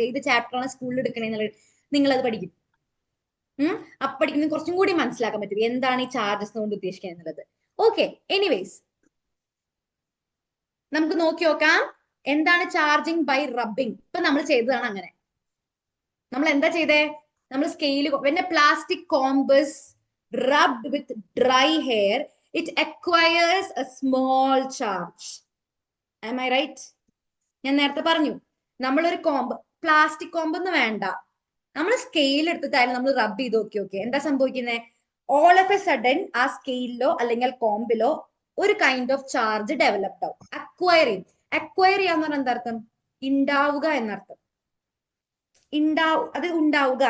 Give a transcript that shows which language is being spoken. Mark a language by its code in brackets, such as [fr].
[ml] ഏത് ചാപ്റ്ററാണ് സ്കൂളിൽ എടുക്കണേന്നുള്ളത് നിങ്ങൾ അത് പഠിക്കും. അപ്പൊ പഠിക്കുന്നത് കുറച്ചും കൂടി മനസ്സിലാക്കാൻ പറ്റും എന്താണ് ഈ ചാർജസ് കൊണ്ട് ഉദ്ദേശിക്കുന്നത് എന്നുള്ളത്. ഓക്കെ, എനിവേസ് നമുക്ക് നോക്കി നോക്കാം എന്താണ് ചാർജിങ് ബൈ റബ്ബിങ്. ഇപ്പൊ നമ്മൾ ചെയ്തതാണ് അങ്ങനെ. നമ്മൾ എന്താ ചെയ്തേ? നമ്മൾ scale, [en] when a plastic comb is rubbed with dry hair, it acquires a small charge. Am I right? [ml] ഞാൻ നേരത്തെ പറഞ്ഞു, നമ്മളൊരു പ്ലാസ്റ്റിക് കോമ്പ് ഒന്നും വേണ്ട, നമ്മൾ സ്കെയിൽ എടുത്തിട്ടായാലും നമ്മൾ റബ്ബ് ചെയ്ത് നോക്കി എന്താ സംഭവിക്കുന്നത്? [en] all of a sudden [ml] ആ സ്കെയിലിലോ അല്ലെങ്കിൽ കോമ്പിലോ ഒരു [en] kind of charge developed [ml] ആവും, അക്വയർ ചെയ്യും. അക്വയർ ചെയ്യാന്ന് പറഞ്ഞാൽ എന്താർത്ഥം? ഉണ്ടാവുക എന്നർത്ഥം. അത് ഉണ്ടാവുക.